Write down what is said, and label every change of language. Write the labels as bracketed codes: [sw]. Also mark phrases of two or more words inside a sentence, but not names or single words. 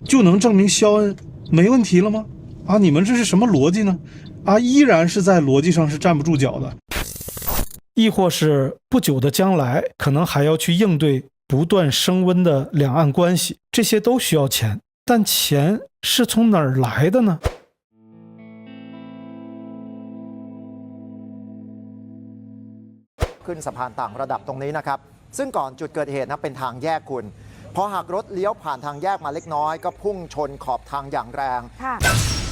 [zh] 就能证明肖恩没问题了吗？啊，你们这是什么逻辑呢？啊，依然是在逻辑上是站不住脚的。亦或是不久的将来，可能还要去应对不断升温的两岸关系，这些都需要钱，但钱是从哪儿来的呢？ [th] ขึ้นสะพานต่างระดับตรงนี้นะครับซึ่งก่อนจุดเกิดเหตุนะเป็นทางแยกคุณพอหากรถเลี้ยวผ่านทางแยกมาเล็กน้อยก็พุ่งชนขอบทางอย่างแรง